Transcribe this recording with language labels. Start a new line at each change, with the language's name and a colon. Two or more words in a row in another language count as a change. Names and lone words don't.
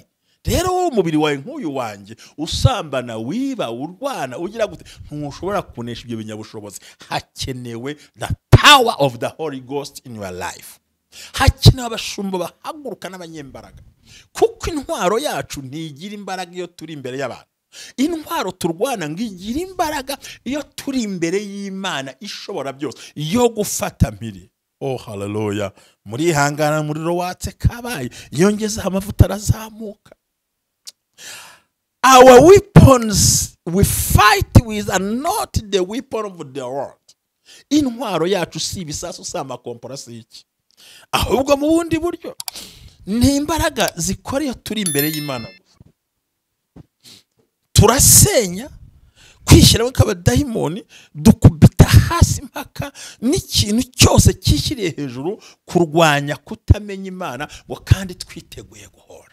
Kinyarwanda: Rero wowe umubiri wawe nk'uyu wanjye usambana, wiba, urwana, ugira gute, ntushobora kunesha ibyo binyabushobozi. Hakenewe
English: the power of the Holy Ghost in your life.
Kinyarwanda: Hakenewe abashumba bahaguruka n'abanyembaraga, kuko intwaro yacu ntigira imbaraga iyo turi imbere y'abantu. Intwaro turwana ngigira imbaraga iyo turi imbere y'Imana ishobora byose, yo gufata mpiri. Oh hallelujah. Muri hangana umuriro watse kabaye, yongeza amavuta arazamuka.
English: Our weapons we fight with are not the weapon of the world.
Kinyarwanda: Intwaro yacu si ibisasu sama komporasi iki, ahubwo mu bundi buryo ni imbaraga zikoreye turi imbere y'Imana. Turasenya kwishyiraho k'abadayimoni, dukubita hasi mpaka n'ikintu cyose kishyiriye hejuru kurwanya kutamenya Imana ngo kandi twiteguye guhora.